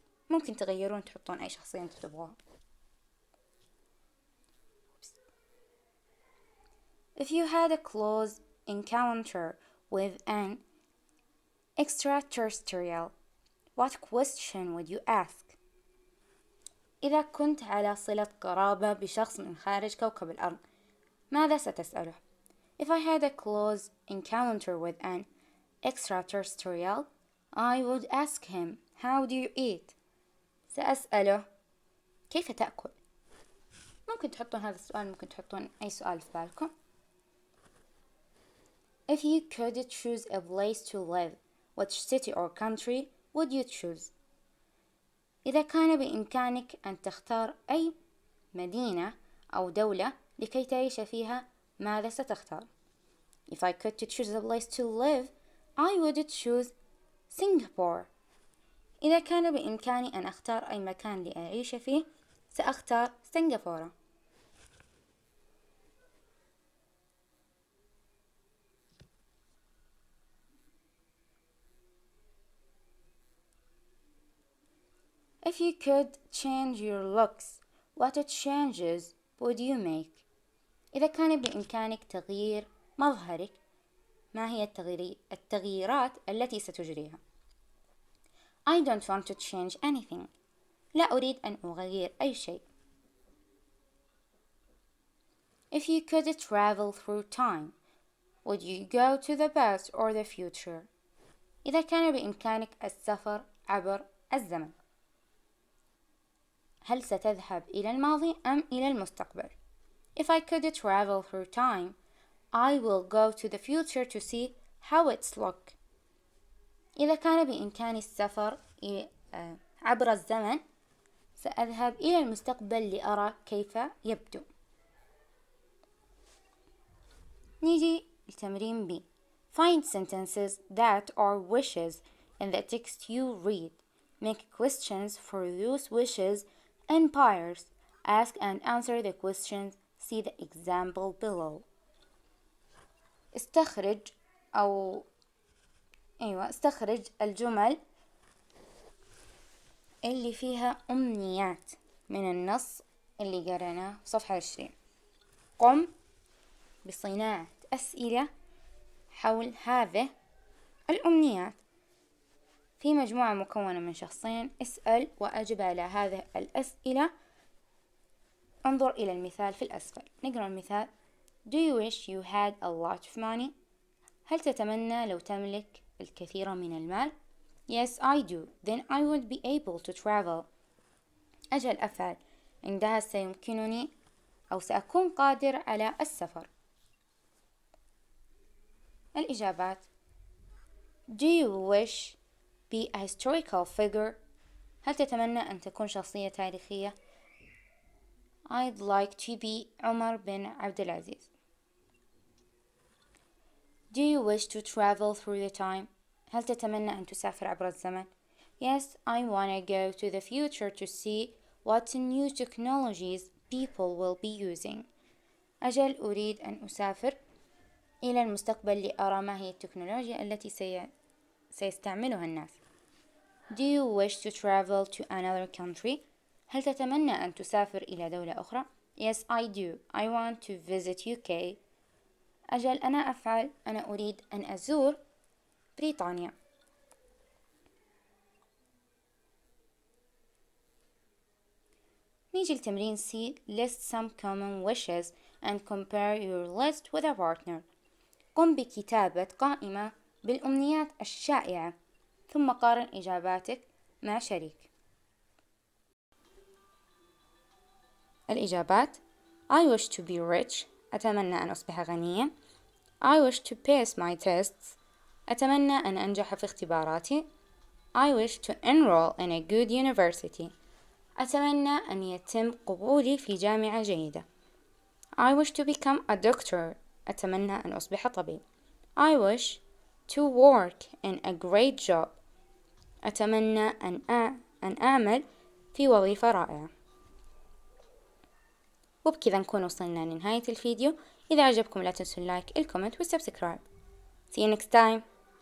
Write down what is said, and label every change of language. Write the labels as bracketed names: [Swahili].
[Arabic] ممكن تغيرون تحطون أي شخصية أنتوا تبغوها. [English] If you had a close encounter with an extraterrestrial, what question would you ask? [Arabic] إذا كنت على صلة قرابة بشخص من خارج كوكب الأرض، ماذا ستسأله؟ [English] If I had a close encounter with an extraterrestrial, I would ask him, how do you eat? [Arabic] سأسأله كيف تأكل؟ ممكن تحطون هذا السؤال، ممكن تحطون أي سؤال في بالكم. [English] If you could choose a place to live, which city or country would you choose? [Arabic] إذا كان بإمكانك أن تختار أي مدينة أو دولة لكي تعيش فيها، ماذا ستختار؟ [English] If I could to choose a place to live, I would choose Singapore. [Arabic] إذا كان بإمكاني أن أختار أي مكان لأعيش فيه، سأختار سنغافورة. [English] If you could change your looks, what changes would you make? [Arabic] إذا كان بإمكانك تغيير مظهرك، ما هي التغييرات التي ستجريها؟ [English] I don't want to change anything. [Arabic] لا أريد أن أغير أي شيء. [English] If you could travel through time, would you go to the past or the future? [Arabic] إذا كان بإمكانك السفر عبر الزمن، هل ستذهب إلى الماضي أم إلى المستقبل؟ [English] If I could travel through time, I will go to the future to see how it's look. [Arabic] إذا كان بإمكاني السفر عبر الزمن، سأذهب إلى المستقبل لأرى كيف يبدو. نيجي لتمرين B. [English] Find sentences that are wishes in the text you read. Make questions for those wishes and pairs. Ask and answer the questions. See the example below. [Arabic] استخرج الجمل اللي فيها أمنيات من النص اللي قرأناه في صفحة 20. قم بصناعة أسئلة حول هذه الأمنيات. في مجموعة مكونة من شخصين، اسأل وأجب على هذه الأسئلة. انظر إلى المثال في الأسفل. نقرأ المثال. [English] Do you wish you had a lot of money؟ [Arabic] هل تتمنى لو تملك الكثير من المال؟ [English] Yes, I do. Then I would be able to travel. [Arabic] أجل أفعل. عندها سيمكنني أو سأكون قادر على السفر. الإجابات. [English] Do you wish be a historical figure؟ [Arabic] هل تتمنى أن تكون شخصية تاريخية؟ [English] I'd like to be عمر بن عبد العزيز. Do you wish to travel through the time؟ [Arabic] هل تتمنى أن تسافر عبر الزمن؟ [English] Yes, I wanna go to the future to see what new technologies people will be using. [Arabic] أجل أريد أن أسافر إلى المستقبل لأرى ما هي التكنولوجيا التي سيستعملها الناس. [English] Do you wish to travel to another country؟ [Arabic] هل تتمنى أن تسافر إلى دولة أخرى؟ [English] Yes, I do. I want to visit UK. [Arabic] أجل أنا أفعل. أنا أريد أن أزور بريطانيا. نيجي لتمرين C. [English] List some common wishes and compare your list with a partner. [Arabic] قم بكتابة قائمة بالأمنيات الشائعة ثم قارن إجاباتك مع شريك. الإجابات. [English] I wish to be rich. [Arabic] أتمنى أن أصبح غنيا. [English] I wish to pass my tests. [Arabic] أتمنى أن أنجح في اختباراتي. [English] I wish to enroll in a good university. [Arabic] أتمنى أن يتم قبولي في جامعة جيدة. [English] I wish to become a doctor. [Arabic] أتمنى أن أصبح طبيب. [English] I wish to work in a great job. [Arabic] أتمنى أن أعمل في وظيفة رائعة. وبكذا نكون وصلنا لنهاية الفيديو. إذا عجبكم لا تنسوا اللايك، الكومنت والسبسكرايب. [English] See you next time.